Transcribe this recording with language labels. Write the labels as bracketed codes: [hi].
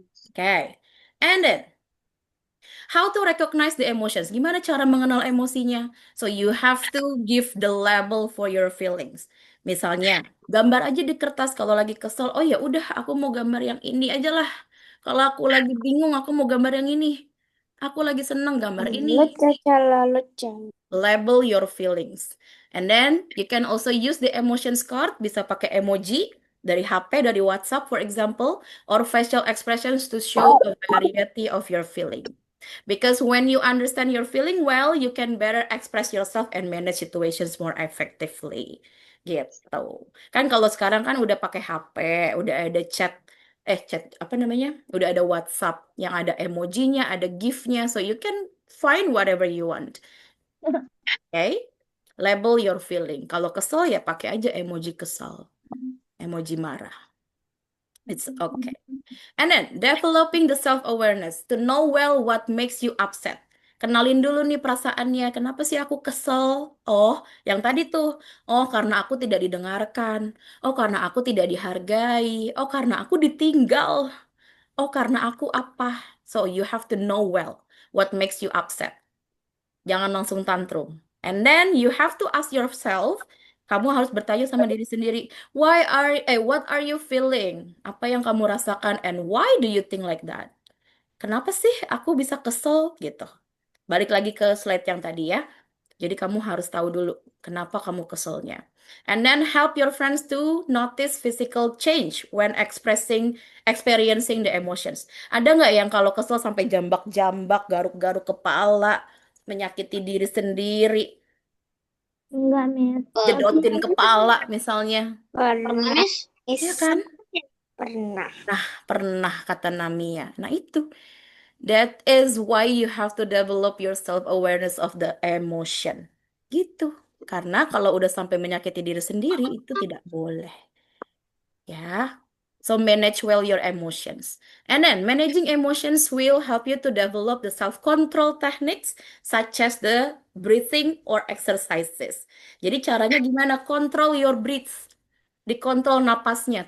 [en] Okay. And then, how to recognize the emotions? [id] Gimana cara mengenal emosinya? [en] So you have to give the label for your feelings. [id] Misalnya, gambar aja di kertas kalau lagi kesel. Oh ya udah, aku mau gambar yang ini aja lah. Kalau aku lagi bingung, aku mau gambar yang ini. Aku lagi seneng gambar ini. [en] Label your feelings. And then you can also use the emotions card. [id] Bisa pakai emoji dari HP, dari WhatsApp, [en] for example, or facial expressions to show a variety of your feeling. Because when you understand your feeling well, you can better express yourself and manage situations more effectively. [id] Gitu. Kan kalau sekarang kan udah pakai HP, udah ada chat apa namanya? Udah ada WhatsApp yang ada emojinya, ada GIF-nya, [en] so you can find whatever you want. Okay? Label your feeling. [id] Kalau kesel ya pakai aja emoji kesel, emoji marah. [en] It's okay. And then developing the self-awareness to know well what makes you upset. [id] Kenalin dulu nih perasaannya. Kenapa sih aku kesel? Oh, yang tadi tuh. Oh, karena aku tidak didengarkan. Oh, karena aku tidak dihargai. Oh, karena aku ditinggal. Oh, karena aku apa? [en] So you have to know well what makes you upset. [id] Jangan langsung tantrum. [en] And then you have to ask yourself, [id] kamu harus bertanya sama diri sendiri, [en] what are you feeling? [id] Apa yang kamu rasakan [en] and why do you think like that? [id] Kenapa sih aku bisa kesel gitu? Balik lagi ke slide yang tadi ya. Jadi kamu harus tahu dulu kenapa kamu keselnya. [en] And then help your friends to notice physical change when experiencing the emotions. [id] Ada nggak yang kalau kesel sampai jambak-jambak, garuk-garuk kepala, menyakiti diri sendiri, Enggak, Miss. jedotin kepala misalnya? Pernah, Miss? Iya kan? Pernah. Pernah kata Namia. Nah itu. [en] That is why you have to develop your self-awareness of the emotion. [id] Gitu. Karena kalau udah sampai menyakiti diri sendiri, itu tidak boleh. Ya. [en] So manage well your emotions. And then managing emotions will help you to develop the self-control techniques such as the breathing or exercises. [id] Jadi caranya gimana? [en] Control your breath. [id] Dikontrol napasnya.